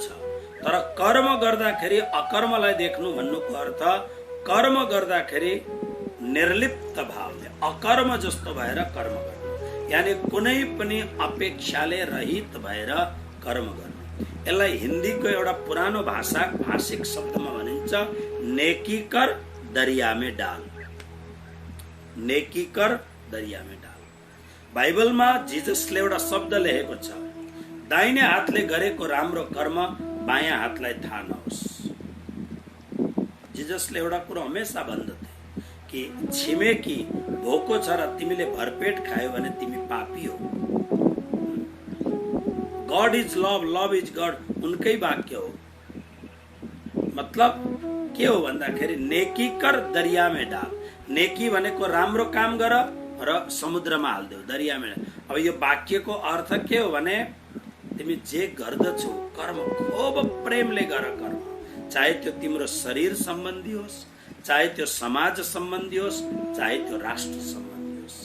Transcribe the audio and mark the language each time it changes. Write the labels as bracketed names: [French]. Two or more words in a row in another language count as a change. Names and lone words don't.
[Nepali] तर कर्म गर्दाखेरि अकर्मलाई देख्नु भन्नुको अर्थ कर्म गर्दाखेरि निर्लिप्त भावले अकर्म जस्तो भएर कर्म गर्नु, यानी कुनै पनि अपेक्षाले रहित भएर कर्म गर्नु। [Hindi] यसलाई हिन्दीको एउटा पुरानो भाषिक शब्दमा भनिन्छ नेकी कर दरिया में डाल। नेकी कर दरिया में डाल। [Nepali] बाइबलमा जिजसले एउटा शब्द लेखेको छ, दाहिने हातले गरेको राम्रो कर्म बायाँ हातलाई थाहा नहोस्। जिजसले एउटा कुरो हमेशा भन्दथे कि छिमेकी भोको छ र तिमीले भरपेट खायो भने तिमी पापी हो। [English] God is love, love is God [Nepali] उनकै वाक्य हो। मतलब के हो भन्दाखेरि [Hindi] नेकी कर दरिया में डाल। [Nepali] नेकी भनेको राम्रो काम गर र समुद्रमा हाल्देऊ, दरियामा। अब यो वाक्यको अर्थ के हो भने तिमी जे गर्दछौ कर्म खूब प्रेमले गर कर्म, चाहे त्यो तिम्रो शरीर सम्बन्धी होस्, चाहे त्यो समाज सम्बन्धी होस्, चाहे त्यो राष्ट्र सम्बन्धी होस्।